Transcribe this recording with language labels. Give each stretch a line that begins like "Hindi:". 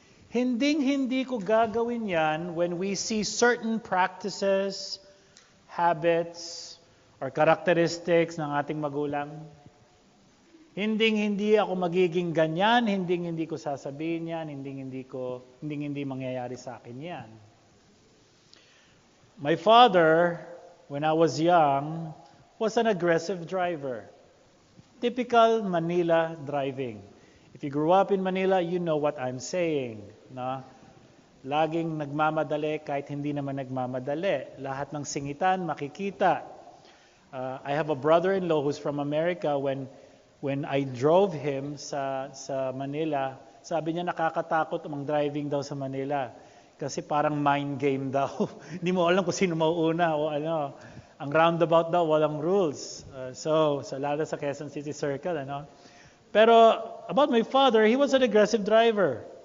Filipino: Hindi ko gagawin yan
English: when we see certain practices, habits, or characteristics
Filipino: ng ating magulang. Hindi ako magiging ganyan, hindi ko sasabihin yan, hindi mangyayari sa akin yan.
English: My father, when I was young, was an aggressive driver. Typical Manila driving. If you grew up in Manila, you know what I'm saying.
Filipino: No? Laging nagmamadali kahit hindi naman nagmamadali. Lahat ng singitan, makikita.
English: I have a brother-in-law who's from America. When I drove him
Filipino: sa Manila, sabi niya nakakatakot ang driving daw sa Manila. Kasi parang mind game daw. Hindi mo alam kung sino mauuna o ano. Ang roundabout daw, walang rules. Lalo sa Quezon City Circle, ano.
English: Pero about my father, he was an aggressive driver.